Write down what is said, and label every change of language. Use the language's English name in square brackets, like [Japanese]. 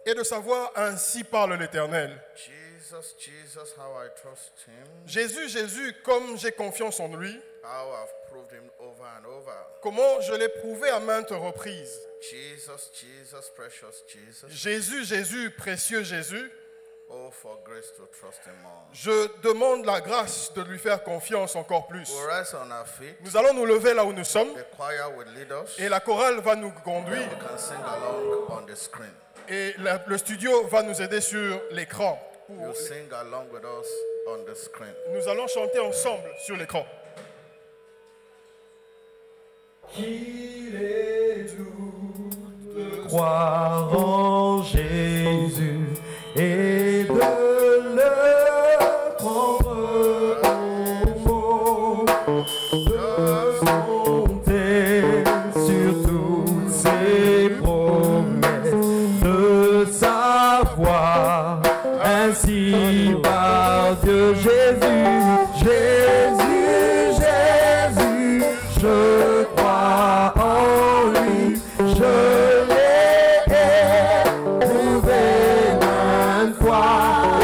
[French] et de savoir ainsi parle l'Éternel. [English] Jesus, Jesus, how I trust him, [French] Jésus, Jésus, comme j'ai confiance en lui, [English] how I've proved him over and over. [French] comment je l'ai prouvé à maintes reprises. [English] Jesus, Jesus, precious Jesus. [French] Jésus, Jésus, précieux Jésus, [English] Oh, for grace to trust him more. [French] je demande la grâce de lui faire confiance encore plus. [English] We'll rise on our feet. [French] Nous allons nous lever là où nous sommes [English] The choir will lead us. [French] et la chorale va nous conduire [English] You can sing along on the screen. [French] et le studio va nous aider sur l'écran. [English] You sing along with us on the screen. [French] Nous allons chanter ensemble sur l'écran. Qu'il est doux de croire en Jésus et de le prendre au mot, de compter sur toutes ses promesses, de savoir ainsi par Dieu Jésus, Jésus, Jésus, je crois en lui, je l'ai éprouvé maintes fois.